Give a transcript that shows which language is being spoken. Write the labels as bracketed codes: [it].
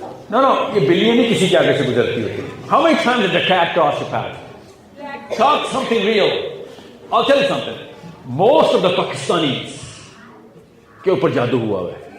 [hi] No, ये बिल्लियाँ नहीं किसी के आगे से गुजरती होती. [en] How many times did the cat cross your path? Talk something real. I'll tell you something. Most of the Pakistanis [hi] के ऊपर जादू हुआ है.